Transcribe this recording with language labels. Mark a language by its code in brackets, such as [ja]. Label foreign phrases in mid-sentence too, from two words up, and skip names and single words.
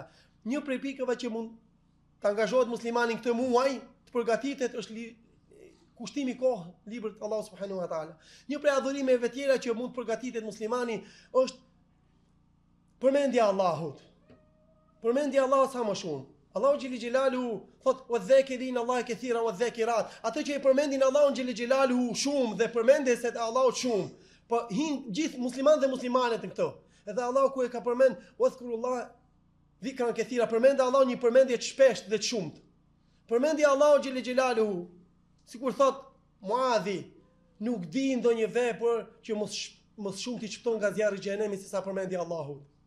[sq] Një prej pikave që mund të angazhohet muslimani këtë muaj, të përgatitet është kushtimi kohë librit të Allahut [ar] سبحانه وتعالى. [sq] Një prej adhurimeve tjera që mund të përgatitet muslimani është përmendja e Allahut. Përmendja e Allahut sa më shumë. [ar] Allahu جل جلاله thot والذاكرين الله كثيرا والذاكرات. [sq] Ato që e përmendin Allahun [ar] جل جلاله [sq] shumë dhe përmendeset e Allahut shumë, po hin gjithë muslimanë dhe muslimanet në këto. Edhe Allahu ku e ka përmend [ar] واذكروا الله ذكرا كثيرا, [sq] përmend Allahu një përmendje të shpeshtë dhe të shumtë. Përmendja Allahu [ar] جل جلاله, [sq] sikur thot Muadhi, nuk di ndonjë vepër që më shumë t'i çpton nga zjarri i xhenemit se sa përmendja e Allahut.